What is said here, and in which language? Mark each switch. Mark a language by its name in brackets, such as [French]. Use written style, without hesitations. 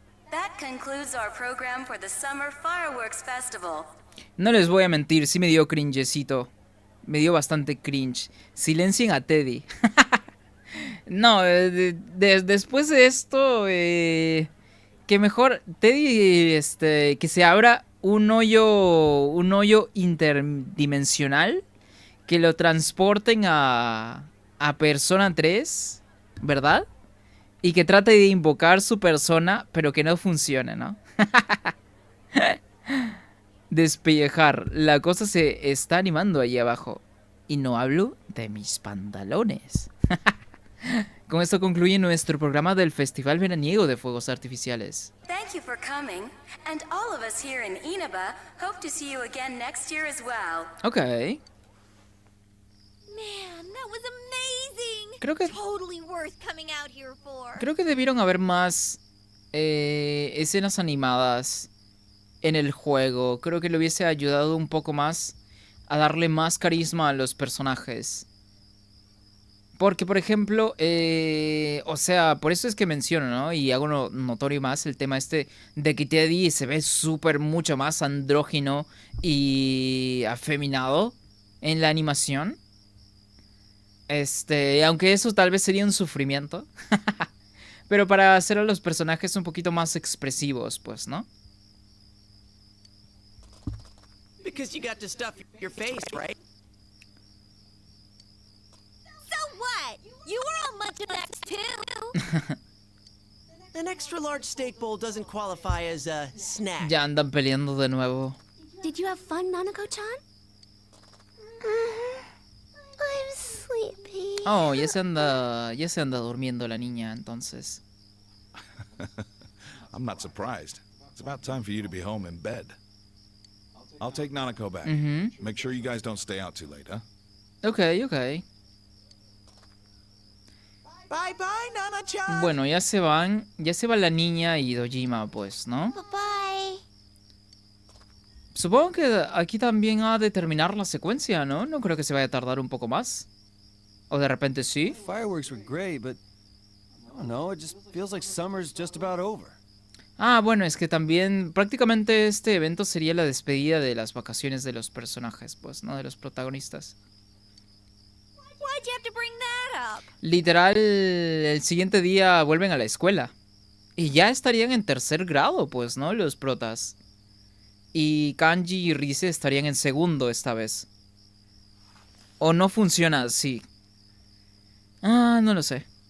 [English] That concludes our program for the Summer Fireworks Festival. [Spanish] No les voy a mentir, sí me dio cringecito. Me dio bastante cringe. Silencien a Teddy. No, después de esto, que mejor Teddy, que se abra un hoyo interdimensional, que lo transporten a Persona 3, ¿verdad? Y que trate de invocar su persona, pero que no funcione, ¿no? Despellejar. La cosa se está animando ahí abajo. Y no hablo de mis pantalones. Con esto concluye nuestro programa del Festival Veraniego de Fuegos Artificiales. [English] Thank you for coming, and all of us here in Inaba hope to see you again next year as well. Ok. Man, that was amazing. [Spanish] Creo que- [English] Totally worth coming out here for. [Spanish] Creo que debieron haber más escenas animadas en el juego. Creo que le hubiese ayudado un poco más a darle más carisma a los personajes. Porque, por ejemplo, o sea, por eso es que menciono, ¿no? Y hago notorio más el tema de que Teddy se ve súper mucho más andrógino y afeminado en la animación. Aunque eso tal vez sería un sufrimiento. Pero para hacer a los personajes un poquito más expresivos, pues, ¿no? [English] Because you got to stuff your face, right? So what? You were all munching X too. An extra large steak bowl doesn't qualify as a snack. [Spanish] Ya andan peleando de nuevo. [English] Did you have fun, Nanako-chan? I'm sleepy. [Spanish] Oh, ya se anda durmiendo la niña, entonces. [English] I'm not surprised. It's about time for you to be home in bed. I'll take Nanako back. Make sure you guys don't stay out too late, huh? Ok. Bye bye, Nana-chan. [Spanish] Bueno, ya se va la niña y Dojima, pues, ¿no? [English] Bye-bye. [Spanish] Supongo que aquí también ha de terminar la secuencia, ¿no? No creo que se vaya a tardar un poco más. O de repente sí. [English] Fireworks were great, but I don't know, it just feels like summer's just about over. [Spanish] Ah, bueno, es que también prácticamente este evento sería la despedida de las vacaciones de los personajes, pues, ¿no? De los protagonistas. [English] Why'd you have to bring that up? [Spanish] Literal, el siguiente día vuelven a la escuela. Y ya estarían en tercer grado, pues, ¿no? Los protas. Y Kanji y Rise estarían en segundo esta vez. ¿O no funciona así? Ah, no lo sé.